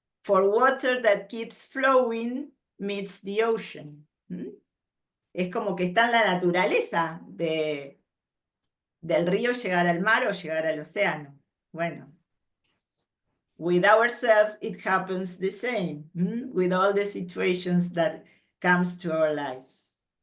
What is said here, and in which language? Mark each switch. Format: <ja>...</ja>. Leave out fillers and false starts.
<en>For water that keeps flowing meets the ocean.</en> <es>Es como que está en la naturaleza del río llegar al mar o llegar al océano.</es> <en>Bueno, with ourselves it happens the same, with all the situations that comes to our lives.</en>